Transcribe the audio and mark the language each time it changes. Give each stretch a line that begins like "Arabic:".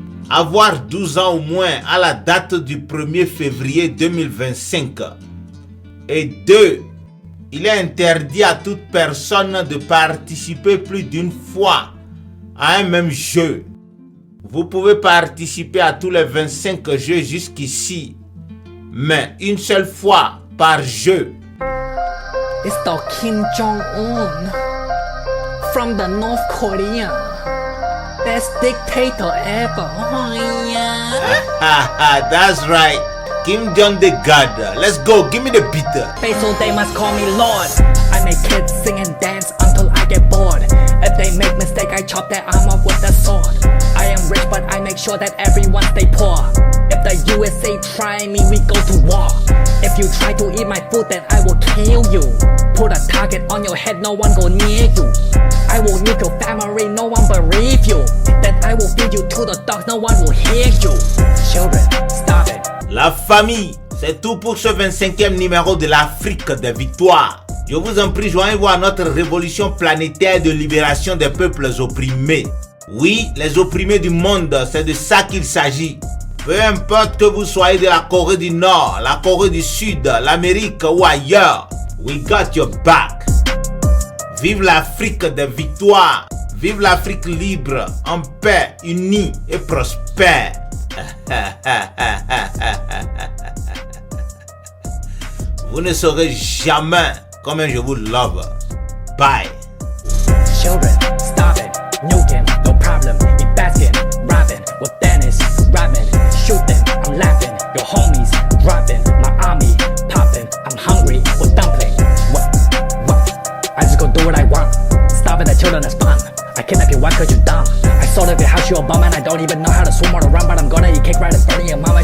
French: Avoir 12 ans au moins à la date du 1er février 2025. Et 2. Il est interdit à toute personne de participer plus d'une fois à un même jeu. Vous pouvez participer à tous les 25 jeux jusqu'ici, mais une seule fois par jeu.
English: It's the Kim Jong-un from the North Korea. Best dictator ever. Oh, yeah. That's right. Kim Jong the God. Let's go. Give me the beat. So they must call me Lord. I make kids sing and dance until I get bored. If they make mistake, I chop their arm off with a sword. I am rich, but I make sure that everyone stay poor. If the USA try me, we go to war. If you try to eat my food, then I will kill you. Put a target on your head, no one go near you. I will nuke your family, no one believe you. Then I will feed you to the dogs, no one will hear you. Children, stop it.
French: La famille, c'est tout pour ce 25e numéro de l'Afrique des Victoires. Je vous en prie, joignez-vous à notre révolution planétaire de libération des peuples opprimés. Oui, les opprimés du monde, c'est de ça qu'il s'agit. Peu importe que vous soyez de la Corée du Nord, la Corée du Sud, l'Amérique ou ailleurs,
English: we got your back.
French: Vive l'Afrique des Victoires. Vive l'Afrique libre, en paix, unie et prospère. Vous ne saurez jamais combien je vous
English: love.
French: Bye.
English: Children, stop it. Nuke him, no problem. Eat basket, robbing with Dennis, robbing. Shoot them, I'm laughing. Your homies dropping. My army popping. I'm hungry for dumpling. What? I just go do what I want. Stopping the children is fun. I kidnap your wife cause you dumb. I sold up your house, you a bum, and I don't even know how to swim or to run. But I'm gonna eat cake right in front of your mama.